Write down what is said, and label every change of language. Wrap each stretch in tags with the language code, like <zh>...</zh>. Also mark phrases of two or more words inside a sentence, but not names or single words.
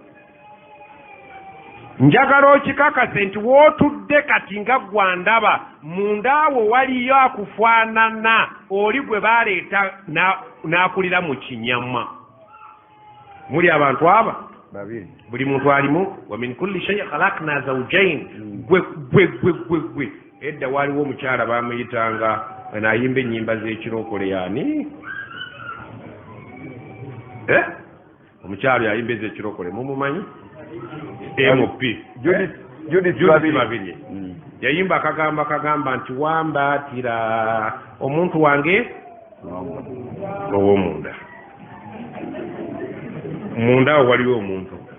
<lg>njagala okikakase nti wootudde kati nga gwandaba mundaawo waliyo akufaanana oli gwe baleeta n'akulira mu kinyama muli abantu aba buli muntu alimu</lg> <ar>ومن كل شيء خلقنا زوجين</ar> <lg>gwe edda waliwo omukyala bamuyitanga naayimba ennyimba z'ekirokole yani omukyalo yayimba ez'ekirokole mumumanyi mp Judith Babirye yayimba akagamba nti wambaatira omuntu wange ow'omunda munda awo waliwo omuntu</lg>